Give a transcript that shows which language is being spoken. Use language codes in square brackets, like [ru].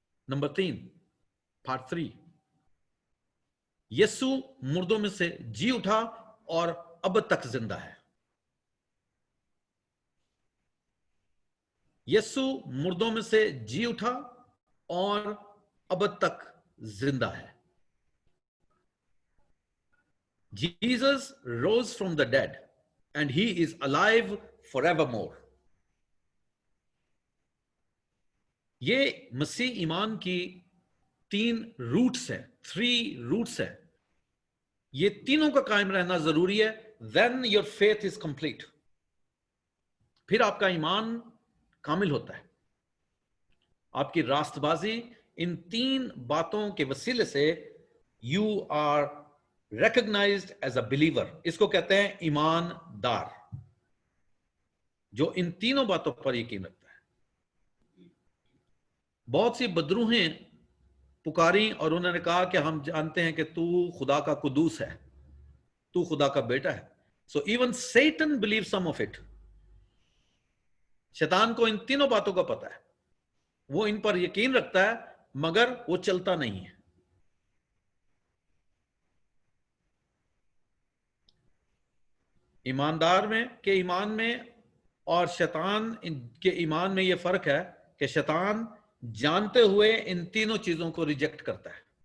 [hi] Number 3, part 3, यीशु मुर्दों में से जी उठा और अब तक जिंदा है। यीशु मुर्दों में से जी उठा और अब तक जिंदा है। [en] Jesus rose from the dead and he is alive forevermore. [hi] ये मसीह ईमान की 3 रूट्स हैं, 3 रूट्स हैं. ये तीनों का कायम रहना जरूरी है. [en] Then your faith is complete. [hi] फिर आपका ईमान कामिल होता है. आपकी रास्तबाजी इन 3 बातों के वसीले से [en] you are recognized as a believer. [hi] इसको कहते हैं ईमानदार, जो इन तीनों बातों पर यकीन रखता है. बहुत सी बदरूहें पुकारी और उन्होंने कहा कि हम जानते हैं कि तू खुदा का कुदूस है, तू खुदा का बेटा है. [en] So even Satan believes some of it. [hi] शैतान को इन तीनों बातों का पता है, वो इन पर यकीन रखता है, मगर वो चलता नहीं है. ईमानदार में के ईमान में और शैतान के ईमान में यह फर्क है कि शैतान जानते हुए इन तीनों चीजों को रिजेक्ट करता है.